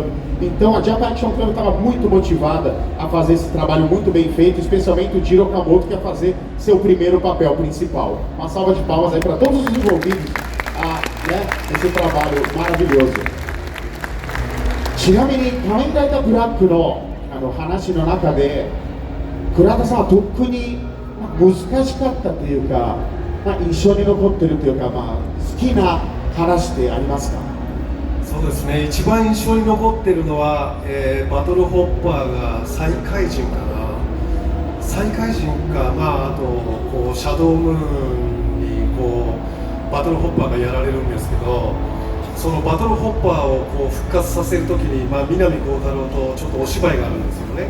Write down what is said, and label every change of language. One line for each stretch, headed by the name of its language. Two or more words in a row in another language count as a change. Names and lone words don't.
Portuguese: Então a Japan Action Club estava muito motivada a fazer esse trabalho muito bem feito, especialmente o Jiro Okamoto, que ia fazer seu primeiro papel principal. Uma salva de palmas aí para todos os envolvidos esse trabalho maravilhoso.
Japanese: ちなみに仮面ライダーブラックの話の中で倉田さんは特に難しかったというか、印象に残ってるというか、好きな話ってありますか？そうですね、一番印象に残ってるのは、バトルホッパーが再怪人かな再怪人か、あとこうシャドウムーンにこうバトルホッパーがやられるんですけどそのバトルホッパーをこう復活させるときに、南光太郎とちょっとお芝居があるんですよね。